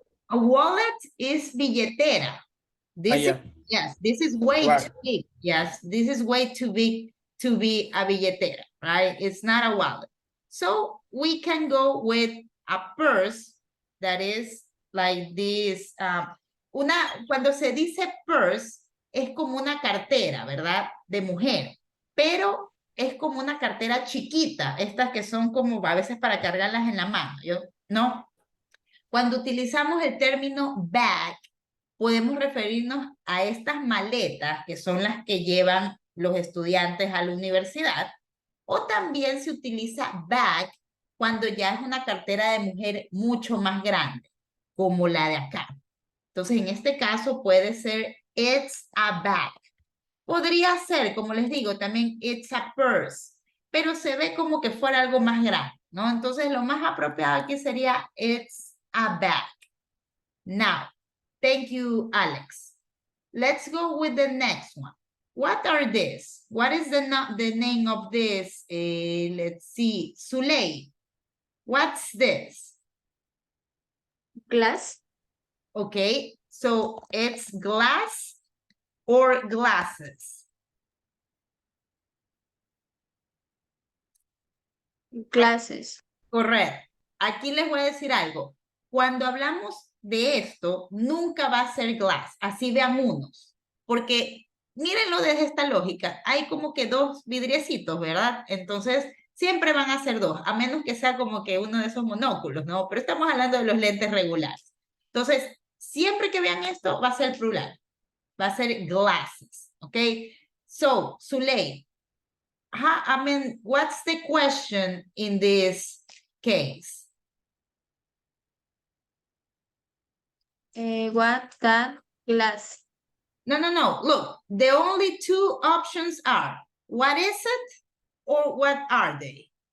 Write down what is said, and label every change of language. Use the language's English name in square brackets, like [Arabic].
[English] A wallet is billetera. This yes, this is way too big. Yes, this is way too big to be a billetera, right? It's not a wallet. So we can go with a purse that is like this. [Spanish] Cuando se dice purse, es como una cartera, ¿verdad? De mujer, pero es como una cartera chiquita, estas que son como a veces para cargarlas en la mano, ¿no? Cuando utilizamos el término bag, podemos referirnos a estas maletas que son las que llevan los estudiantes a la universidad, o también se utiliza bag cuando ya es una cartera de mujer mucho más grande, como la de acá. Entonces, en este caso puede ser [English] it's a bag. [Spanish] Podría ser, como les digo, también [English] it's a purse, [Spanish] pero se ve como que fuera algo más grande, ¿no? Entonces, lo más apropiado aquí sería [English] it's a bag. Now, thank you, Alex. Let's go with the next one. What are these? What is the name of this? Let's see, Suley. What's this? Glass. Okay, so it's glass or glasses? Glasses. [Spanish] Correcto. Aquí les voy a decir algo. Cuando hablamos de esto, nunca va a ser glass. Así vean unos. Porque mírenlo desde esta lógica. Hay como que dos vidriecitos, ¿verdad? Entonces, siempre van a ser dos, a menos que sea como que uno de esos monóculos, ¿no? Pero estamos hablando de los lentes regulares. Entonces, siempre que vean esto, va a ser plural. Va a ser glasses, ¿ok? [English] So, Zuley, I mean, what's the question in this case? What that glass? No. Look, the only two options are, what is it or what are they?